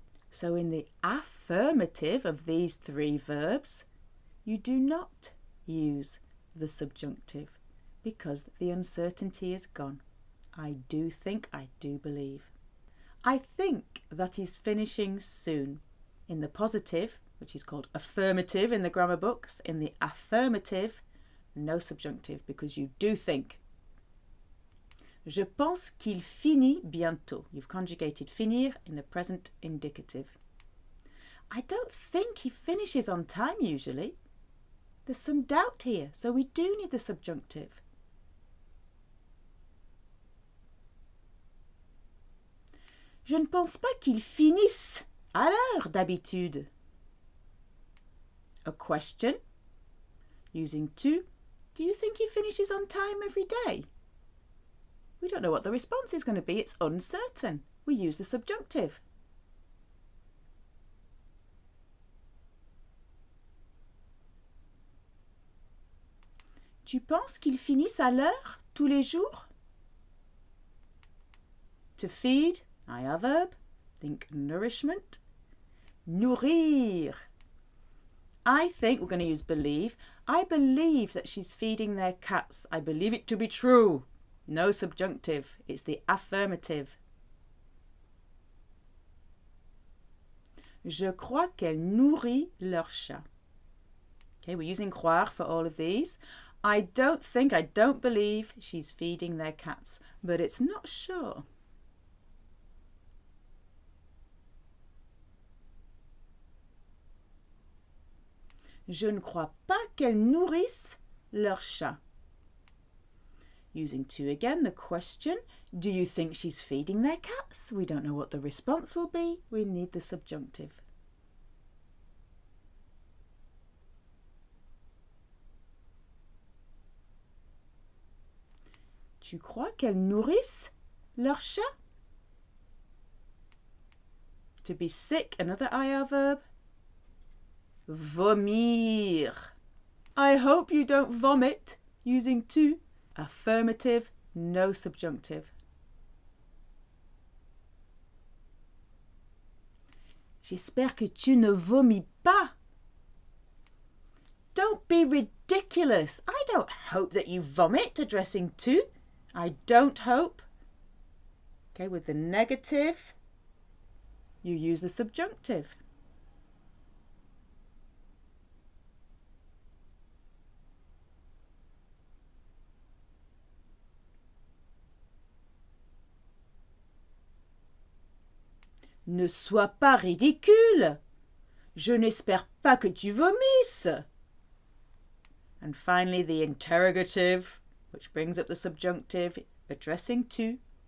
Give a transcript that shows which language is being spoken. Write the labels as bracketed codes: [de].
[en] So in the affirmative of these three verbs, you do not use the subjunctive because the uncertainty is gone. I do think, I do believe. I think that he's finishing soon. In the positive, which is called affirmative in the grammar books, in the affirmative, no subjunctive because you do think. [fr] Je pense qu'il finit bientôt. [en] You've conjugated finir in the present indicative. I don't think he finishes on time usually. There's some doubt here, so we do need the subjunctive. [fr] Je ne pense pas qu'il finisse à l'heure d'habitude. [en] A question using to. Do you think he finishes on time every day? We don't know what the response is going to be. It's uncertain. We use the subjunctive. [fr] Tu penses qu'ils finissent à l'heure tous les jours? [en] To feed, I verb. Think nourishment. [fr] Nourrir. [en] I think we're going to use believe. I believe that she's feeding their cats. I believe it to be true. No subjunctive. It's the affirmative. [fr] Je crois qu'elle nourrit leur chat. [en] Okay, we're using croire for all of these. I don't think, I don't believe she's feeding their cats, but it's not sure. [fr] Je ne crois pas qu'elles nourrissent leur chat. [en] Using to again, the question, do you think she's feeding their cats? We don't know what the response will be. We need the subjunctive. [fr] Tu crois qu'elles nourrissent leur chat? [en] To be sick, another IR verb. Vomir. I hope you don't vomit, using tu. Affirmative, no subjunctive. [fr] J'espère que tu ne vomis pas. [en] Don't be ridiculous. I don't hope that you vomit, addressing tu. I don't hope. Okay, with the negative, you use the subjunctive. [fr] Ne sois pas ridicule. Je n'espère pas que tu vomisses. [en] And finally, the interrogative, which brings up the subjunctive, addressing tu.